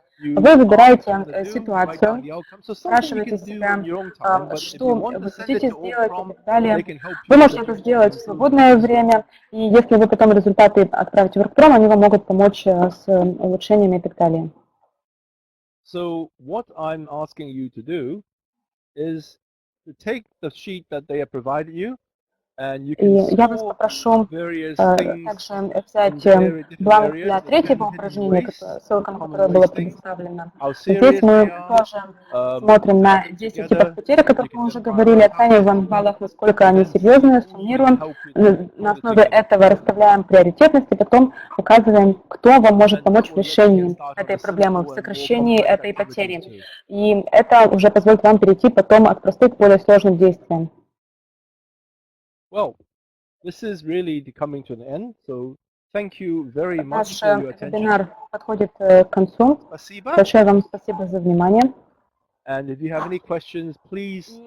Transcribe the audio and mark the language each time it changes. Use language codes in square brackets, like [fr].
[ru] Вы выбираете ситуацию, спрашиваете себя, что вы хотите сделать и так далее. Вы можете это сделать в свободное время, и если вы потом результаты отправите в Оргпром, они вам могут помочь с улучшениями и так далее. [en] So what I'm asking you to do is to take the sheet that they have provided you. [ru] И я вас попрошу также взять бланк для третьего упражнения, ссылка на которое было предоставлено. Здесь мы тоже смотрим на 10 типов потерь, о которых мы уже говорили, оцениваем в баллах, насколько они серьезные, суммируем. На основе этого расставляем приоритетности, потом указываем, кто вам может помочь в решении этой проблемы, в сокращении этой потери. И это уже позволит вам перейти потом от простых к более сложным действиям. [en] Well, this is really coming to an end, so thank you very much [ru] Наш [en] for your attention. [ru] вебинар подходит к концу. Большое вам спасибо за внимание. And if you have any questions, please,